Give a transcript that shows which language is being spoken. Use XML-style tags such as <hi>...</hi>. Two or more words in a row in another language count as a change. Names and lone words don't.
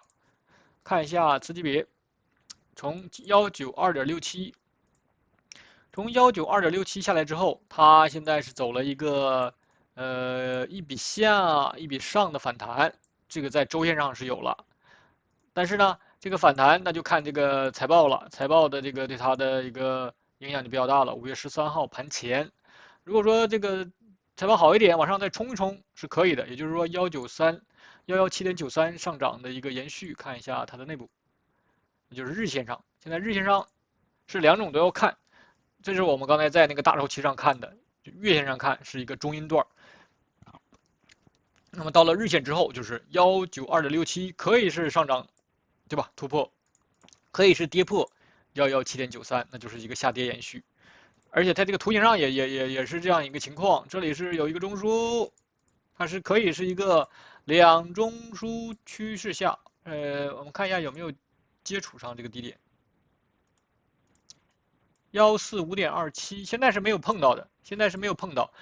<zh>看一下次級別，從192.67，從192.67下來之後，它現在是走了一個一筆下一筆上的反彈， 這個在周線上是有了，但是呢，这个反彈那就看這個財報了，財報的這個對它的一個影響就比較大了。5月13號盤前，如果說這個財報好一點，往上再衝一衝是可以的，也就是說117.93上漲的一個延續，看一下它的內部，也就是日線上，現在日線上是兩種都要看，這是我們剛才在那個大周期上看的，就月線上看是一個中陰段。那麼到了日線之後，就是192.67，可以是上漲，對吧？突破，可以是跌破117.93，那就是一個下跌延續。而且它這個圖形上也是這樣一個情況，這裡是有一個中樞，它是可以是一個兩中樞趨勢下，我們看一下有沒有接觸上這個低點，145.27，現在是沒有碰到的，現在是沒有碰到。</zh>